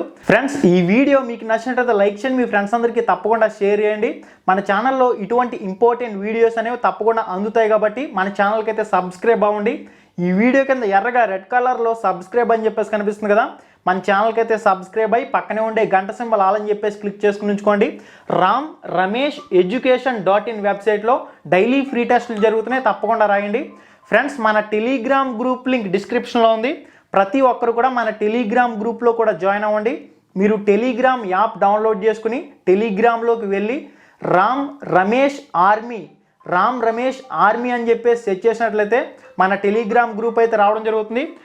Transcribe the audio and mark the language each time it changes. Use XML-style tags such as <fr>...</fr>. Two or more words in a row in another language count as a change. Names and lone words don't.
<te>ఫ్రెండ్స్, ఈ వీడియో మీకు నచ్చినట్లయితే లైక్ చేయండి, మీ ఫ్రెండ్స్ అందరికీ తప్పకుండా షేర్ చేయండి. మన ఛానల్లో ఇటువంటి</te> <en>important videos</en> <te>అనేవి తప్పకుండా అందుతాయి. కాబట్టి మన ఛానల్కి అయితే సబ్స్క్రైబ్ అవ్వండి. ఈ వీడియో కింద ఎర్రగా</te> <en>red colorlo</en> <te>సబ్స్క్రైబ్ అని చెప్పేసి కనిపిస్తుంది కదా, మన ఛానల్కి అయితే సబ్స్క్రైబ్ అయ్యి పక్కనే ఉండే గంట</te> <en>symbol all</en> <te>అని చెప్పేసి క్లిక్ చేసుకుని ఉంచుకోండి. ramramesh.education.in వెబ్సైట్లో</te> <en>daily free testulu</en> <te>జరుగుతున్నాయి, తప్పకుండా రాయండి. ఫ్రెండ్స్, మన టెలిగ్రామ్</te> <en>group link descriptionlo</en> <te>ఉంది. ప్రతి ఒక్కరు కూడా మన టెలిగ్రామ్ గ్రూప్లో కూడా జాయిన్ అవ్వండి. మీరు టెలిగ్రామ్</te> <en>app download</en> <te>చేసుకుని టెలిగ్రామ్లోకి వెళ్ళి రామ్ రమేష్ ఆర్మీ అని చెప్పేసి సెర్చ్ చేసినట్లయితే మన టెలిగ్రామ్ గ్రూప్ అయితే రావడం జరుగుతుంది.</te>